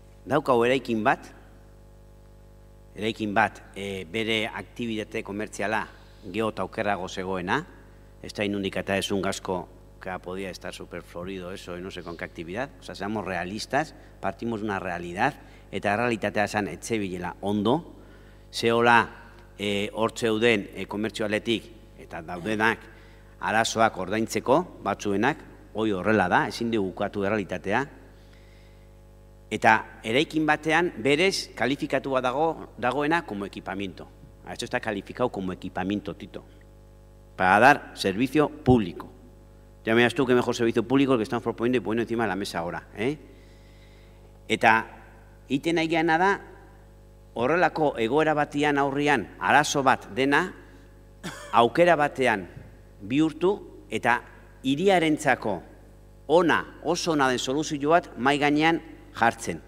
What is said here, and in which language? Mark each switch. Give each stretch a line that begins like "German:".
Basque: Daukau eraikin bat, bere aktibitate komertziala geho eta okerrago zegoena, ez da inundik eta ezun Gasko
Spanish: que podía estar súper florido eso y no sé con qué actividad. O sea, seamos realistas, partimos de una realidad,
Basque: eta realitatea esan etzebilela ondo, zehola hor zeuden komertzioaletik eta daudenak arazoak ordaintzeko, batzuenak, hoi horrela da, ezin dugu ukatu realitatea, eta eraikin batean berez kalifikatua dagoena
Spanish: como equipamiento. Esto está calificado como equipamiento, Tito, para dar servicio público. Ya me das tú que mejor servicio público el que estamos proponiendo y poniendo encima de la mesa ahora.
Basque: Eta iten nahi geana da, horrelako egoera batean aurrian arazo bat dena, aukera batean bihurtu eta hiriarentzako ona, oso ona den soluzio bat mai gainean jartzen.